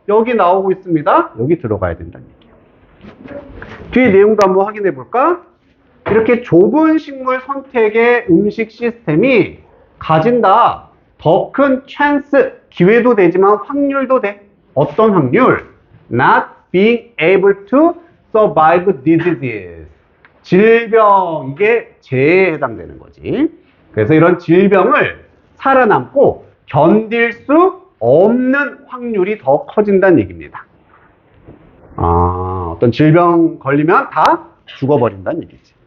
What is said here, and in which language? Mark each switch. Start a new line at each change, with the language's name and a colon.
Korean: 여기 나오고 있습니다. 여기 들어가야 된다는 얘기야. 뒤에 내용도 한번 확인해 볼까? 이렇게 좁은 식물 선택의 음식 시스템이 가진다. 더 큰 찬스, 기회도 되지만 확률도 돼. 어떤 확률?
English: Not being able to survive diseases.
Korean: 질병, 이게 재해에 해당되는 거지. 그래서 이런 질병을 살아남고 견딜 수 없는 확률이 더 커진다는 얘기입니다. 어떤 질병 걸리면 다 죽어버린다는 얘기지.